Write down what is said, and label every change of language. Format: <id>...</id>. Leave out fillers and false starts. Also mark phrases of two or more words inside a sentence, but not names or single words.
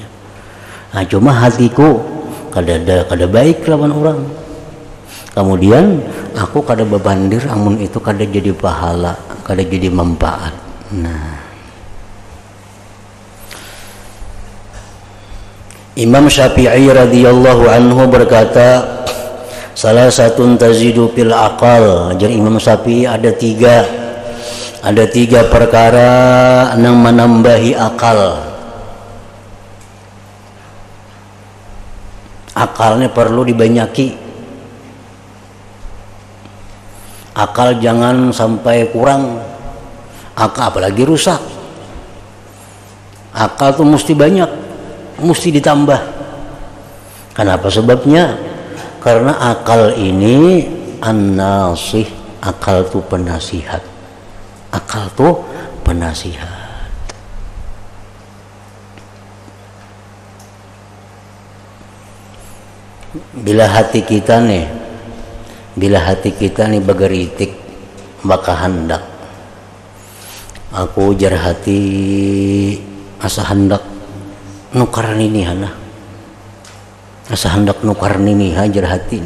<bjn>Nah, cuma hatiku kada baik lawan orang. Kemudian aku kada bebandir, amun itu kada jadi pahala, kada jadi manfaat. Nah, Imam Syafi'i</bjn> <ar>رضي الله عنه</ar> <bjn>berkata, salah satu</bjn> <ar>تزيد في العقل.</ar> <bjn>Jadi Imam Syafi'i ada tiga perkara yang menambahi akal. Akalnya perlu dibanyaki. Akal jangan sampai kurang. Akal apalagi rusak. Akal tuh mesti banyak, mesti ditambah. Kenapa sebabnya? Karena akal ini an-nasih, akal tuh penasihat. Akal tuh penasihat. Bila hati kita nih bageritik maka hendak aku jar hati asa hendak nukar ini hana, asa hendak nukar ini hajar hati nih.</bjn>